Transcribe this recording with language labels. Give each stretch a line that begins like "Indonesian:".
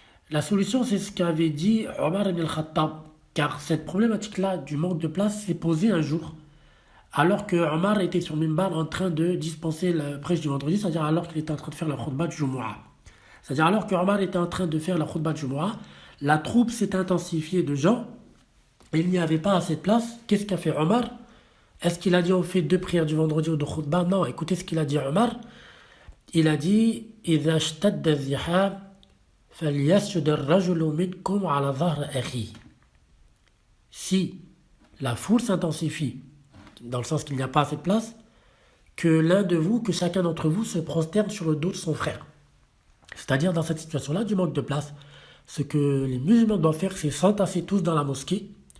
French: La solution, c'est ce qu'avait dit Omar ibn al-Khattab, car cette problématique-là du manque de place s'est posée un jour, alors que Omar était sur Mimbar en train de dispenser la prêche du vendredi, c'est-à-dire alors qu'il était en train de faire la khutbah du Jumu'ah. C'est-à-dire alors que Omar était en train de faire la khutbah du Jumu'ah, la troupe s'est intensifiée de gens, et il n'y avait pas assez de place. Qu'est-ce qu'a fait Omar? Est-ce qu'il a dit on fait deux prières du vendredi ou de khutbah? Non, écoutez ce qu'il a dit Omar. Il a dit
Arabic: إذا اشتد الزحام فليسجد الرجل منكم على ظهر أخيه.
French: Si la foule s'intensifie, dans le sens qu'il n'y a pas assez de place, que l'un de vous, que chacun d'entre vous se prosterne sur le dos de son frère. C'est-à-dire dans cette situation-là, du manque de place, ce que les musulmans doivent faire, c'est s'entasser tous dans la mosquée.